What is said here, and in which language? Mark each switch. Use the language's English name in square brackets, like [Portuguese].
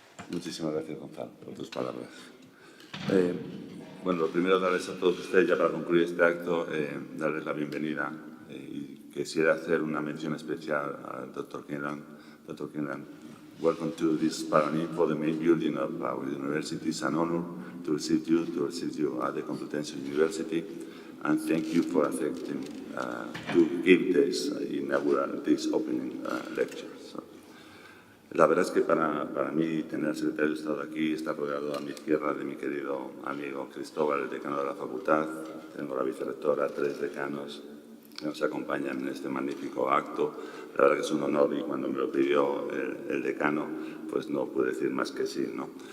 [Spanish] Muchísimas gracias, Gonzalo, por tus palabras. Bueno, lo primero, darles a todos ustedes, ya para concluir este acto, darles la bienvenida. Y quisiera hacer una mención especial al Dr. Kinlan. Dr. [English] Kinlan, welcome to this Paranin for the main building of our university. It's an honor to receive you at the Complutense University, and thank you for accepting to give this opening lecture. [Spanish] So, la verdad es que para mí tener al secretario de Estado aquí, estar rodeado a mi izquierda de mi querido amigo Cristóbal, el decano de la facultad, tengo la vicerrectora, 3 decanos que nos acompañan en este magnífico acto. La verdad que es un honor, y cuando me lo pidió el decano, pues no pude decir más que sí, ¿no?